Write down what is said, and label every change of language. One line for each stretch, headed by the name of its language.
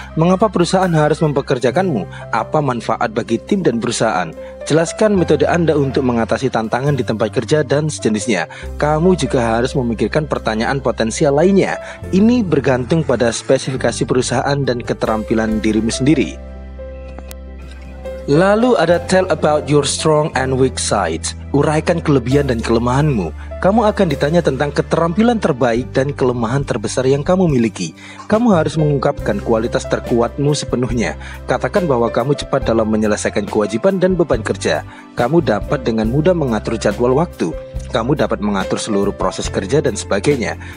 Indonesian: Mengapa perusahaan harus mempekerjakanmu? Apa manfaat bagi tim dan perusahaan? Jelaskan metode Anda untuk mengatasi tantangan di tempat kerja dan sejenisnya. Kamu juga harus memikirkan pertanyaan potensial lainnya. Ini bergantung pada spesifikasi perusahaan dan keterampilan dirimu sendiri. Lalu ada
English: tell about your strong and weak sides.
Indonesian: Uraikan kelebihan dan kelemahanmu. Kamu akan ditanya tentang keterampilan terbaik dan kelemahan terbesar yang kamu miliki. Kamu harus mengungkapkan kualitas terkuatmu sepenuhnya. Katakan bahwa kamu cepat dalam menyelesaikan kewajiban dan beban kerja. Kamu dapat dengan mudah mengatur jadwal waktu. Kamu dapat mengatur seluruh proses kerja dan sebagainya.